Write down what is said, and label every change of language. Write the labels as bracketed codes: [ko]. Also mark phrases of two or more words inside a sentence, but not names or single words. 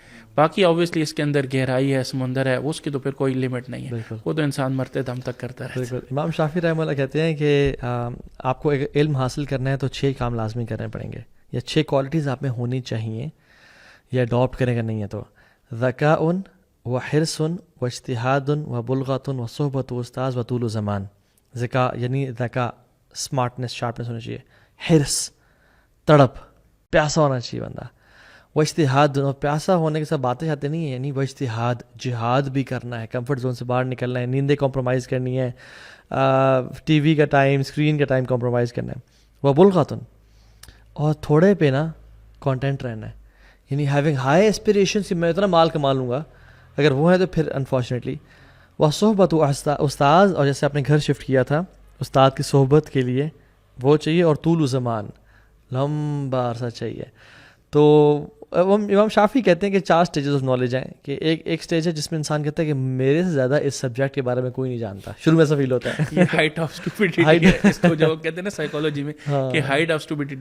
[ur] باقی آبویسلی اس کے اندر گہرائی ہے، سمندر ہے، اس کی تو پھر کوئی لمٹ نہیں ہے، وہ تو انسان مرتے دم تک کرتا ہے. بالکل. امام شافعی رحمہ اللہ کہتے ہیں کہ آپ کو ایک علم حاصل کرنا ہے تو 6 کام لازمی کرنے پڑیں گے، یا 6 کوالٹیز آپ میں ہونی چاہیے، یا اڈاپٹ کرنے کا نہیں ہے. [ar] تو ذکاء و حرص و اجتہاد و بلغۃ و صحبت و استاذ و طول و زمان. [ur] ذکاء یعنی ذکاء، [en] smartness, sharpness [ur] ہونی چاہیے. حرص، تڑپ، پیاسا ہونا چاہیے بندہ. وہ اجتہاد، اور پیاسا ہونے کے ساتھ باتیں آتے نہیں ہیں، یعنی وہ اجتہاد، جہاد بھی کرنا ہے، [en] comfort zone [ur] سے باہر نکلنا ہے، نیندیں کمپرومائز کرنی ہے، ٹی وی کا ٹائم، اسکرین کا ٹائم کمپرومائز کرنا ہے. وہ بلغۃ، اور تھوڑے پہ نا کانٹینٹ رہنا ہے، یعنی [en] having high aspirations [ur] کہ میں اتنا مال کما لوں گا، اگر وہ ہے تو پھر انفارچونیٹلی. وہ [ar] صحبت و استاذ، [ur] اور جیسے آپ نے گھر شفٹ کیا تھا، استاد کی صحبت کے لیے وہ چاہیے. اور [ar] طول و زمان، [ur] لمبا عرصہ چاہیے. تو امام شافعی کہتے ہیں کہ 4 [en] stages of knowledge [ur] ہیں، کہ ایک سٹیج ہے جس میں انسان کہتا ہے کہ میرے سے زیادہ اس سبجیکٹ کے بارے میں کوئی نہیں جانتا. شروع میں ایسا فیل ہوتا ہے، یہ [en] height of stupidity [ur] ہے اس کو جو کہتے ہیں نا سائیکالوجی میں، کہ [en] height of stupidity.